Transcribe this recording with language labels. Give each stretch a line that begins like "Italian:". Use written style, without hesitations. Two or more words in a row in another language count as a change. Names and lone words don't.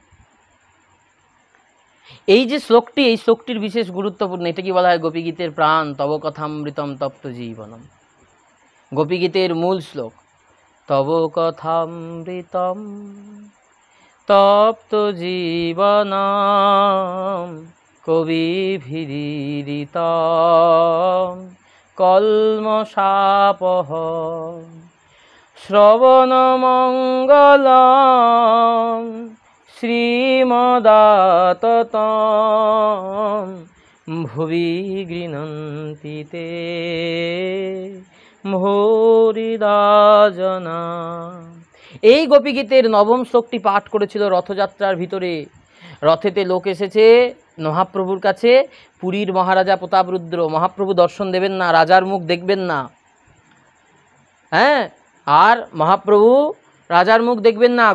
Bangla: এই যে শ্লোকটি, এই শ্লোকটির বিশেষ গুরুত্বপূর্ণ। এটা কি বলা হয়? গোপীগীতের প্রাণ,
Sanskrit: তব কথামৃতম তপ্ত জীবনম,
Bangla: গোপীগীতের মূল শ্লোক।
Sanskrit: তব কথামৃতম তপ্ত জীবনম কবিভিরিতম কলমশাপহম শ্রবণমঙ্গলম শ্রীমদাততম ভুবি গৃহন্তি তে ভূরিদা জনা।
Bangla: এই গোপীগীতের নবম শ্লোকটি পাঠ করেছিল রথযাত্রার ভিতরে। রথেতে লোক এসেছে মহাপ্রভুর কাছে, পুরীর মহারাজা প্রতাপরুদ্র। মহাপ্রভু দর্শন দেবেন না, রাজার মুখ দেখবেন না, হ্যাঁ, আর মহাপ্রভু রাজার মুখ দেখবেন না।